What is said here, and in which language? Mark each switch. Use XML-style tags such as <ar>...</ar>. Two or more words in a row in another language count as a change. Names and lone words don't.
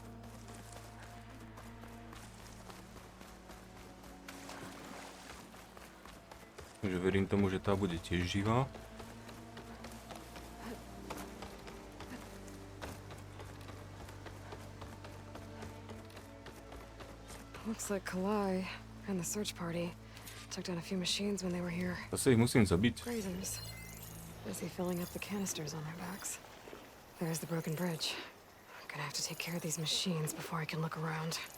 <sk>Takže verím tomu, že tá bude tiež živá.</sk> <en>Looks like Kalai and the search party took down a few machines when they were here.</en> <sk>Zase ich musím zabiť.</sk> <en>Grazers. Busy filling up the canisters on their backs. There's the broken bridge. I'm gonna have to take care of these machines before I can look around.</en>